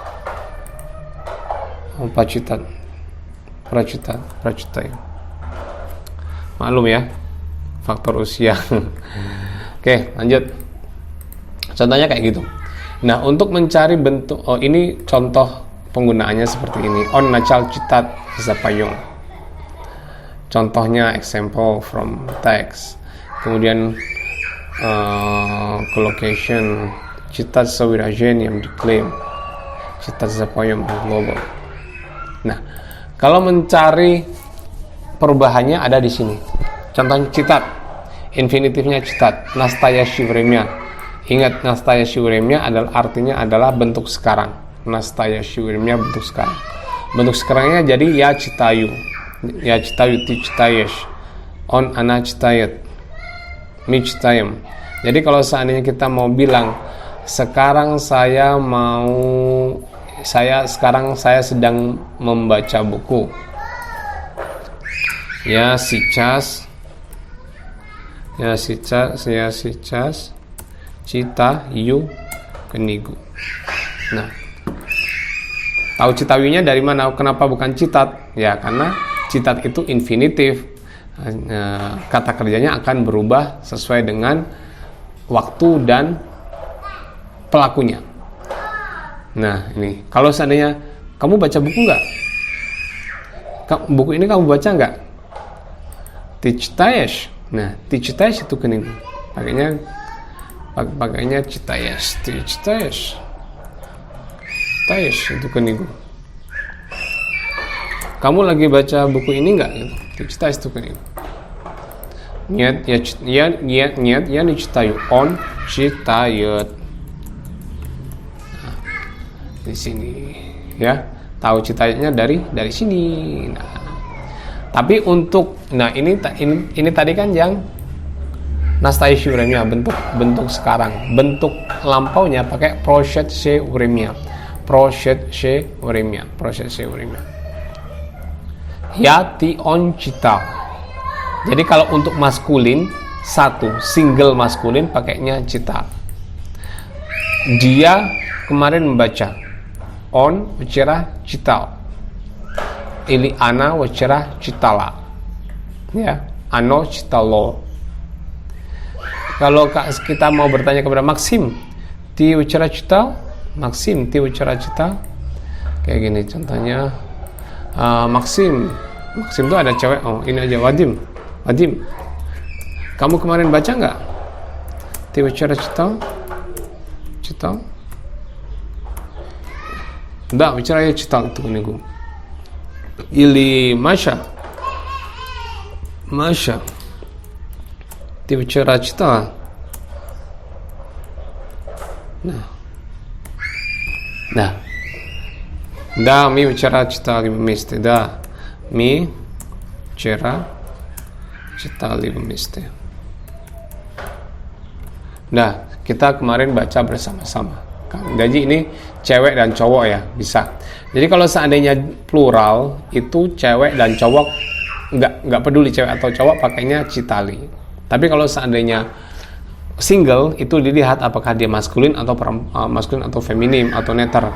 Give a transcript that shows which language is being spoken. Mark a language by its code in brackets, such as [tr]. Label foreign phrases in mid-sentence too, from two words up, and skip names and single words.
[ru] Oh, pracitat, pracitat, pracitat. [id] Maklum ya, faktor usia. Oke, lanjut. Contohnya kayak gitu. Nah, untuk mencari bentuk, ini contoh penggunaannya seperti ini. [ru] On начал читать запоем. [en] Contohnya example from text. [ru] Kemudian collocation, читать с выражением diklaim, читать запоем global. [id] Nah, kalau mencari perubahannya ada di sini. Contohnya citat, infinitifnya citat, [ru] настоящее время. [id] Ingat, [ru] настоящее время [id] artinya bentuk sekarang. [ru] Настоящее время [id] bentuk sekarang. Bentuk sekarangnya jadi [ru] я читаю, ты читаешь, он, она читает, мы читаем. [id] Jadi kalau seandainya kita mau bilang sekarang saya sedang membaca buku, [ru] я сейчас читаю книгу. [id] Nah, tahu citayunya dari mana? Kenapa bukan citat? Ya, karena citat itu infinitif. Kata kerjanya akan berubah sesuai dengan waktu dan pelakunya. Nah, ini. Kalau seandainya kamu baca buku nggak? Buku ini kamu baca nggak? [ru] Ты читаешь? Nah, ты читаешь itu книгу. Pakainya читаешь. Ты читаешь? Читаешь itu книгу. [id] Kamu lagi baca buku ini enggak? [ru] Ты читаешь эту книгу? Нет, я не читаю. Он читает. [id] Nah, di sini ya, tahu citanya dari sini. Nah, tapi untuk ini tadi kan yang [ru] настоящее время, [id] bentuk sekarang. Bentuk lampaunya pakai [ru] прошедшее время. Прошедшее время. Я, ты, он читал. [id] Jadi kalau untuk maskulin, single maskulin pakainya читал. Dia kemarin membaca. [ru] Он вчера читал. Или она вчера читала. Ya, оно читало. [id] Kalau kita mau bertanya kepada Maxim, [ru] ты вчера читал? Maxim, ты вчера читал? [id] Kayak gini contohnya. Maxim itu ada cewek. Oh, ini aja Wadim. Kamu kemarin baca nggak? [ru] Ты вчера читал? Читал? Да, вчера я читал эту книгу. Или Маша, ты вчера читала? Да. Да, мы вчера читали вместе. Да, мы вчера читали вместе. [id] Nah, kita kemarin baca bersama-sama. Jadi ini cewek dan cowok ya, bisa. Jadi kalau seandainya plural, itu cewek dan cowok nggak peduli cewek atau cowok pakainya citali. Tapi kalau seandainya single, itu dilihat apakah dia maskulin atau maskulin atau feminim atau neter.